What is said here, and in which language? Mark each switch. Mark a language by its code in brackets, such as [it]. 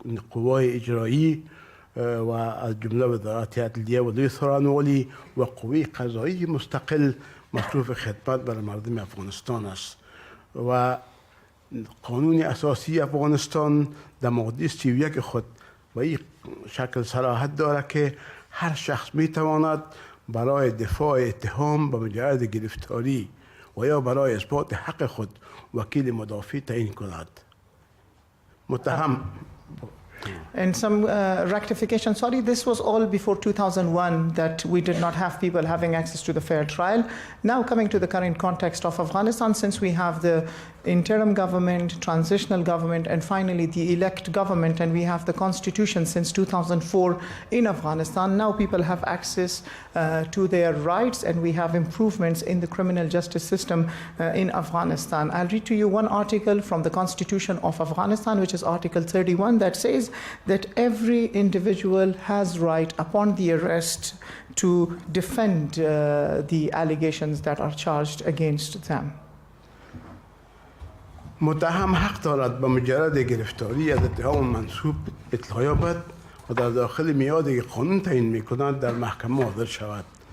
[fa] قوای اجرایی و از جمله وزارت عدلیه و دوی سرانوالی و قوی قضایی مستقل مصروف خدمت بر مردم افغانستان است و قانون اساسی افغانستان در ماده 31 خود به این شکل صلاحیت دارد که هر شخص میتواند برای دفاع اتهام به مجرد گرفتاری و یا برای اثبات حق خود وکیل مدافع تعیین کند. متهم [en] And some rectification, sorry, this was all before 2001 that we did not have people having access to the fair trial. Now coming to the current context of Afghanistan, since we have the interim government, transitional government, and finally the elect government, and we have the constitution since 2004 in Afghanistan, now people have access to their rights, and we have improvements in the criminal justice system in Afghanistan. I'll read to you one article from the Constitution of Afghanistan, which is Article 31, that says that every individual has right upon the arrest to defend the allegations that are charged against them. [fa] متهم حق دارد به مجرد گرفتاری از اتهام منسوب اطلاع یابد و در داخل میادی که قانون تعیین می‌کند در محکمه حاضر شود.